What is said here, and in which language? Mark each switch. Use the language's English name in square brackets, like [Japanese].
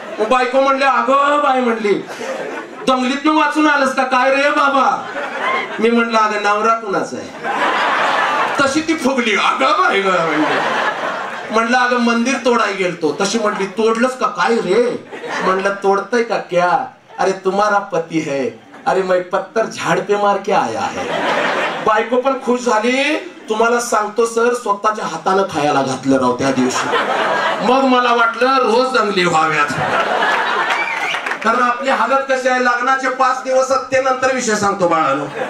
[Marathi] बायको म्हणले अगं बाई, म्हणली दंगलीत वाचून आलंस का काय रे बाबा? मी म्हणलं अगं नवरा कुणाचा आहे. तशी ती फुगली. अगं बाई म्हणलं अगं मंदिर तोडाय गेलतो. तशी म्हटली तोडलंस का काय रे? म्हणलं तोडतय का [Hindi] क्या? अरे तुम्हारा पती है. अरे मैं पत्थर झाड पे मार के आया है. [Marathi] बायको पण खुश झाली. तुम्हाला सांगतो सर, स्वतःच्या हातानं खायला घातलं राव त्या दिवशी. मग मला वाटलं रोज दंगली व्हाव्यात. कारण आपली हालत कशी आहे, लग्नाचे 5 दिवस ते नंतर विषय सांगतो बाळानो.